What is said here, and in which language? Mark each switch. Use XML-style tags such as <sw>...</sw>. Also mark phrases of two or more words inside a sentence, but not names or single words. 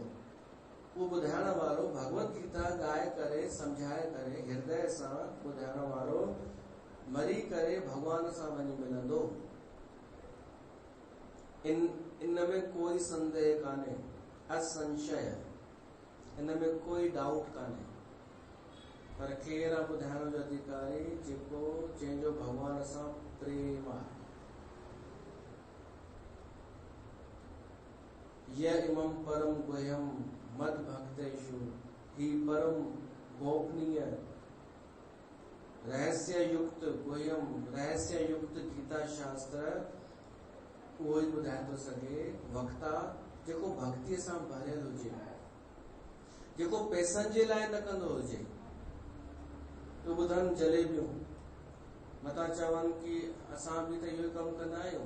<sd>उहो ॿुधाइण वारो भगवत गीता ॻाए करे सम्झाए करे हृदय सां ॿुधाइण वारो मरी करे भगवान सां वञी मिलंदो। इन में कोई संदेह कान्हे, असंशय, इन में कोई डाउट कान्हे। पर केरु आहे ॿुधाइण जो अधिकारी? जेको जंहिंजो भगवान सां प्रेम आहे।</sd> <sa>य इमं परम गुह्यम मद भक्तेषु</sa> <sd>ही परम गोपनीय रहस्य युक्त गुह्यम रहस्य युक्त गीता शास्त्र उहो ई ॿुधाए थो सघे वक्ता जेको भक्तीअ सां भरियल हुजे, जेको पैसनि जे लाइ न कंदो हुजे। तो ॿुधनि जलेबियूं मथां चवनि कि असां बि त इहो कमु कंदा आहियूं।</sd>